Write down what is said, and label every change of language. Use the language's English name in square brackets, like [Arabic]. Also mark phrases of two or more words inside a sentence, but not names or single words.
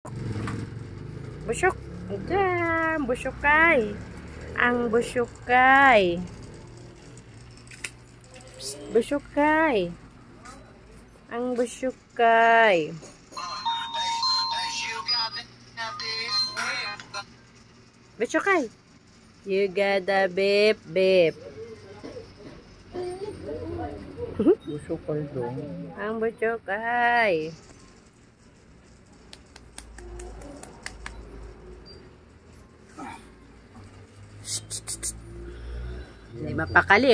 [Filipino] Busok. Diyan, busukay. Ang busukay. Busukay. Ang busukay. Busukay. [English] You got the beep beep. [Filipino] Busukay dong. Ang busukay. Hindi mapakali, oh.